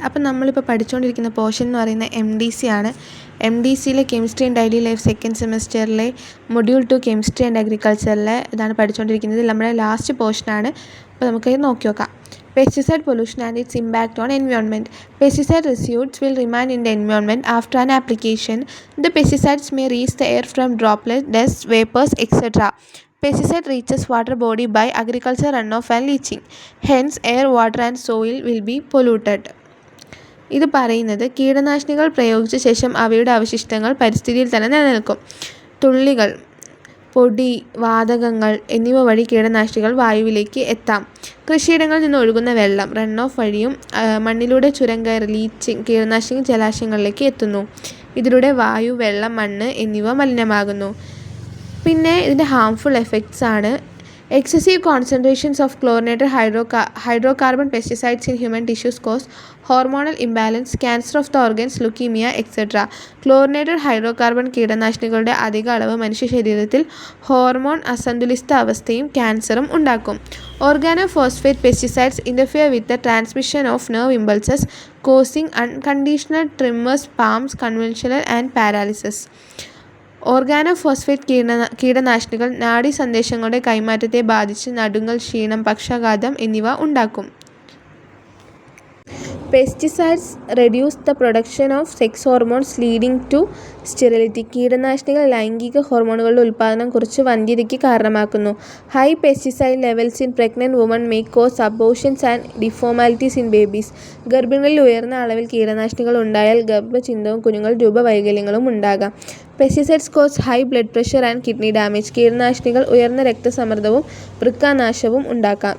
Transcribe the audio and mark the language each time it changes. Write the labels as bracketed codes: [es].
[ml] അപ്പം നമ്മളിപ്പോൾ പഠിച്ചുകൊണ്ടിരിക്കുന്ന പോർഷൻ എന്ന് പറയുന്നത് MDC ആണ്. MDCയിലെ chemistry and daily life second സെമസ്റ്ററിലെ module 2 chemistry and അഗ്രികൾച്ചറിലെ ഇതാണ് പഠിച്ചുകൊണ്ടിരിക്കുന്നത്. നമ്മുടെ ലാസ്റ്റ് പോർഷനാണ്. അപ്പോൾ നമുക്ക് നോക്കി നോക്കാം. [en] Pesticide pollution and its impact on environment. Pesticide residues will remain in the environment after an application. The pesticides may reach the air from droplets, dust, vapors, etc. Pesticide reaches water body by agriculture runoff and leaching. Hence, air, water and soil will be polluted. [ml] ഇത് പറയുന്നത് കീടനാശിനികൾ പ്രയോഗിച്ച ശേഷം അവയുടെ അവശിഷ്ടങ്ങൾ പരിസ്ഥിതിയിൽ തന്നെ നിലനിൽക്കും. തുള്ളികൾ, പൊടി, വാതകങ്ങൾ എന്നിവ വഴി കീടനാശിനികൾ വായുവിലേക്ക് എത്താം. കൃഷിയിടങ്ങളിൽ നിന്ന് ഒഴുകുന്ന വെള്ളം റൺ ഓഫ് വഴിയും മണ്ണിലൂടെ ചുരം കയറി ലീച്ചിങ് കീടനാശിനി ജലാശയങ്ങളിലേക്ക് എത്തുന്നു. ഇതിലൂടെ വായു, വെള്ളം, മണ്ണ് എന്നിവ മലിനമാകുന്നു. പിന്നെ ഇതിൻ്റെ [en] Harmful effects ആണ് excessive concentrations of chlorinated hydrocarbon pesticides in human tissues cause hormonal imbalance, cancer of the organs, leukemia, etc. [ml] Chlorinated hydrocarbon കീടനാശിനികളുടെ അധിക അളവ് മനുഷ്യ ശരീരത്തിൽ ഹോർമോൺ അസന്തുലിതാവസ്ഥയും ക്യാൻസറും ഉണ്ടാക്കും. [en] Organophosphate pesticides interfere with the transmission of nerve impulses, causing unconditional tremors, spasms, convulsions and paralysis. [ml] Organophosphate കീടനാശിനികൾ നാഡീ സന്ദേശങ്ങളുടെ കൈമാറ്റത്തെ ബാധിച്ച് നടുങ്ങൽ, ക്ഷീണം, പക്ഷാഘാതം എന്നിവ ഉണ്ടാക്കും. [en] Pesticides reduce the production of sex hormones leading to sterility. [ml] കീടനാശിനികൾ ലൈംഗിക ഹോർമോണുകളുടെ ഉൽപ്പാദനം കുറച്ച് വന്ധ്യതയ്ക്ക് കാരണമാക്കുന്നു. [en] High pesticide levels in pregnant woman may cause abortions and deformities in babies. [ml] ഗർഭിണികളിൽ ഉയർന്ന അളവിൽ കീടനാശിനികൾ ഉണ്ടായാൽ ഗർഭഛിദ്രവും കുഞ്ഞുങ്ങൾ രൂപവൈകല്യങ്ങളും ഉണ്ടാകാം. [en] Pesticides cause high blood pressure and kidney damage. [ml] കീടനാശിനികൾ ഉയർന്ന രക്തസമ്മർദ്ദവും വൃക്കനാശവും ഉണ്ടാക്കാം.